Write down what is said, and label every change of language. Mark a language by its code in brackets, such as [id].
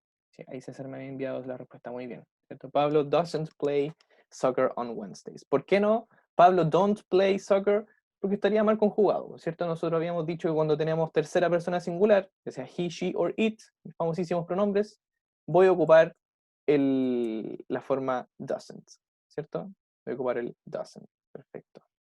[es] Sí, ahí César me había enviado la respuesta muy bien, ¿cierto? [en] Pablo doesn't play soccer on Wednesdays. [es] ¿Por qué no? [en] Pablo don't play soccer [es] porque estaría mal conjugado, ¿cierto? Nosotros habíamos dicho que cuando teníamos tercera persona singular, que sea he, she or it, los famosísimos pronombres, voy a ocupar la forma doesn't, ¿cierto? Voy a ocupar el doesn't. Perfecto.